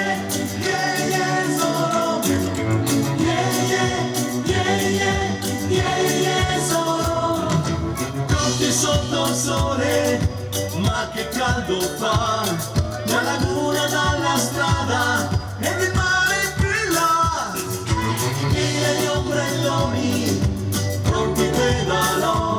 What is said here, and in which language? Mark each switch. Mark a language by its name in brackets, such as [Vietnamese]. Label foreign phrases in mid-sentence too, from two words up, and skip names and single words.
[English] yeah, yeah, solo. Yeah, yeah, yeah, yeah, yeah, yeah, solo. [Italian] Tutti sotto il sole, ma che caldo fa. La laguna dalla strada e il mare qui là. Mille di ombrelloni, pronti pedalò.